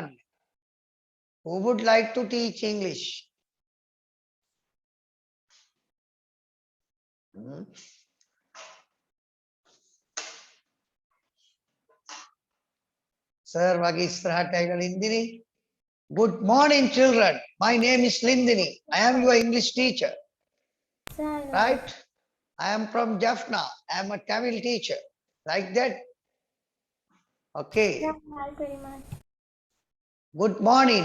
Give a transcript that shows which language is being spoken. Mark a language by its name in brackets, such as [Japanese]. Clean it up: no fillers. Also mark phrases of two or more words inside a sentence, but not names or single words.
[English] Who would like to teach English? [Sinhala] Sir, wagi ඉස්සරහට ඇවිල්ලා ලින්දිනි. [English] Good morning, children. My name is Lindini. I am your English teacher. Sir, Right? I am from Jaffna. I am a Tamil teacher. Like that? Okay. thank you very much. Good morning.